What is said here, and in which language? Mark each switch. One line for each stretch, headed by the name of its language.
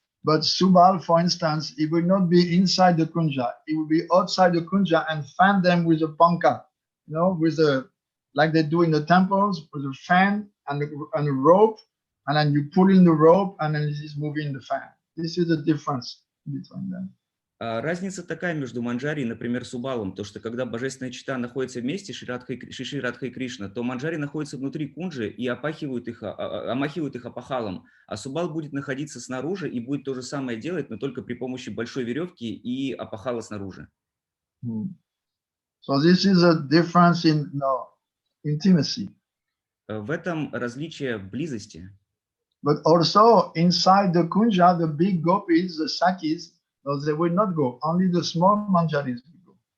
English: But Subal, for instance, he will not be inside the kunja. He will be outside the kunja and fan them with a panka, with a, like they do in the temples, with a fan and a rope, and then you pull in the rope, and then it is moving the fan. This is the difference between them.
Russian: Разница такая между Манджари и, например, Субалом, то что когда божественная чета находится вместе, Шри Радха и Кришна, то Манджари находится внутри кунджи и омахивают их апахалом, а Субал будет находиться снаружи и будет то же самое делать, но только при помощи большой веревки и апахала снаружи.
English: So this is a difference in intimacy.
Russian: В этом различие в близости.
English: But also inside the kunja, the big gopis, the sakis, they will not go. Only the small manjaris will go.